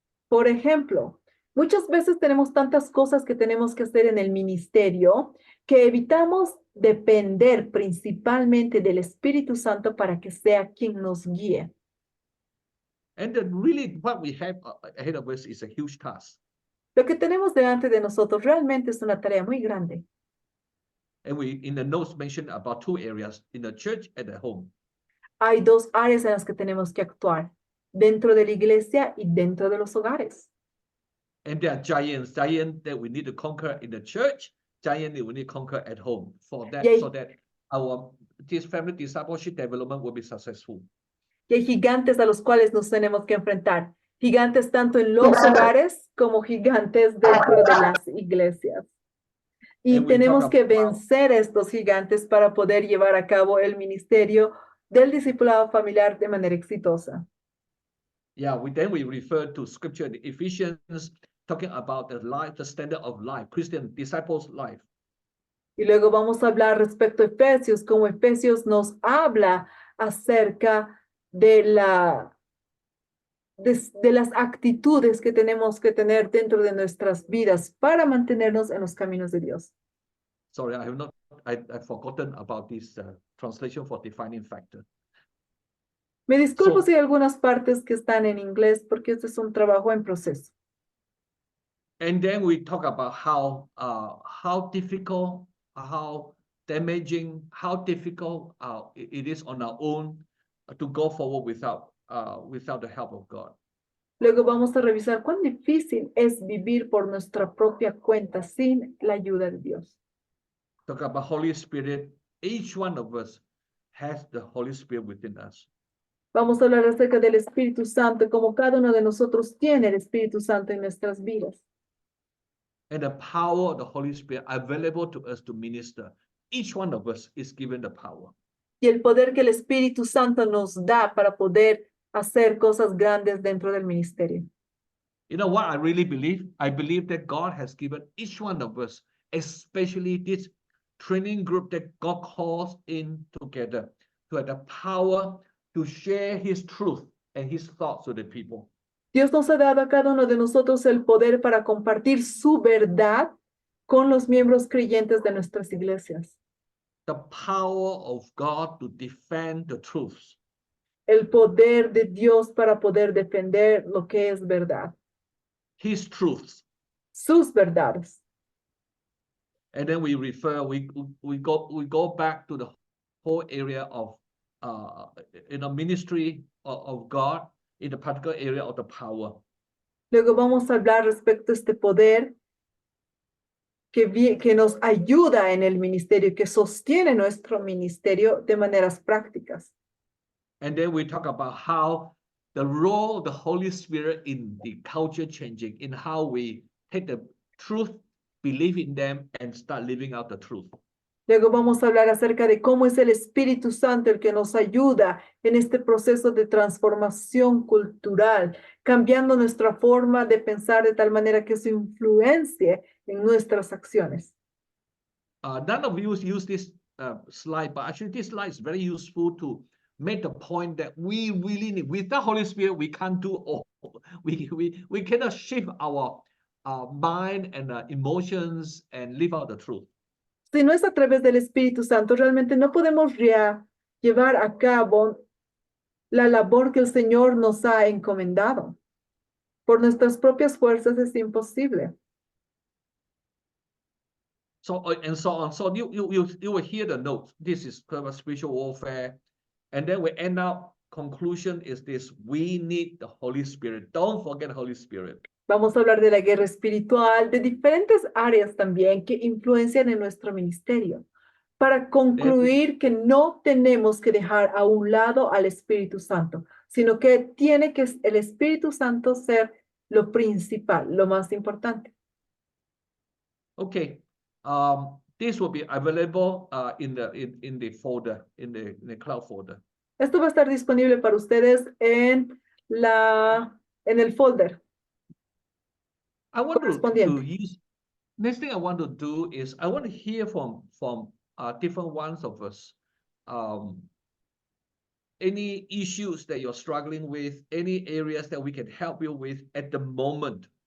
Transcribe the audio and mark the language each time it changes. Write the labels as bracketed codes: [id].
[es] Por ejemplo, muchas veces tenemos tantas cosas que tenemos que hacer en el ministerio que evitamos depender principalmente del Espíritu Santo para que sea quien nos guíe. [en] And then really what we have ahead of us is a huge task. [es] Lo que tenemos delante de nosotros realmente es una tarea muy grande. [en] And we, in the notes, mentioned about 2 areas, in the church and at home. [es] Hay 2 áreas en las que tenemos que actuar, dentro de la iglesia y dentro de los hogares. [en] And there are giants that we need to conquer in the church, giants that we need to conquer at home, so that this family discipleship development will be successful. [es] Y hay gigantes a los cuales nos tenemos que enfrentar. Gigantes tanto en los hogares como gigantes dentro de las iglesias. Y tenemos que vencer estos gigantes para poder llevar a cabo el ministerio del discipulado familiar de manera exitosa. [en] Yeah, then we refer to scripture in Ephesians, talking about the standard of life, Christian disciples' life. [es] Y luego vamos a hablar respecto a Efesios, como Efesios nos habla acerca de las actitudes que tenemos que tener dentro de nuestras vidas para mantenernos en los caminos de Dios. [en] Sorry, I've forgotten about this translation for defining factor. [es] Me disculpo si hay algunas partes que están en inglés porque este es un trabajo en proceso. [en] And then we talk about how difficult, how damaging, how difficult it is on our own to go forward without the help of God. [es] Luego vamos a revisar cuán difícil es vivir por nuestra propia cuenta sin la ayuda de Dios. [en] Talk about Holy Spirit. Each one of us has the Holy Spirit within us. [es] Vamos a hablar acerca del Espíritu Santo, como cada uno de nosotros tiene el Espíritu Santo en nuestras vidas. [en] And the power of the Holy Spirit available to us to minister. Each one of us is given the power. [es] Y el poder que el Espíritu Santo nos da para poder hacer cosas grandes dentro del ministerio. [en] You know what I really believe? I believe that God has given each one of us, especially this training group that God calls in together to have the power to share his truth and his thoughts with the people. [es] Dios nos ha dado a cada uno de nosotros el poder para compartir su verdad con los miembros creyentes de nuestras iglesias. [en] The power of God to defend the truths. [es] El poder de Dios para poder defender lo que es verdad, [en] His truths. [es] sus verdades. [en] And then we go back to the whole area of ministry of God in the particular area of the power. [es] Luego vamos a hablar respecto a este poder que nos ayuda en el ministerio, que sostiene nuestro ministerio de maneras prácticas. [en] And then we talk about how the role of the Holy Spirit in the culture changing, in how we take the truth, believe in them, and start living out the truth. [es] Luego vamos a hablar acerca de cómo es el Espíritu Santo el que nos ayuda en este proceso de transformación cultural, cambiando nuestra forma de pensar de tal manera que eso influencie en nuestras acciones. [en] None of you use this slide, but actually this slide is very useful to make the point that we really need. Without Holy Spirit, we can't do all. We cannot shift our mind and emotions and live out the truth. [es] Si no es a través del Espíritu Santo, realmente no podemos llevar a cabo la labor que el Señor nos ha encomendado. Por nuestras propias fuerzas es imposible. [en] So and so on. So you will hear the notes. This is spiritual warfare, and then we end up. Conclusion is this: we need the Holy Spirit. Don't forget the Holy Spirit. [es] Vamos a hablar de la guerra espiritual, de diferentes áreas también que influencian en nuestro ministerio, para concluir que no tenemos que dejar a un lado al Espíritu Santo, sino que tiene que el Espíritu Santo ser lo principal, lo más importante. [en] Okay, this will be available in the folder, in the cloud folder. [es] Esto va a estar disponible para ustedes en el folder. [en] I want to use. Next thing I want to do is I want to hear from different ones of us. Any issues that you're struggling with, any areas that we can help you with at the moment.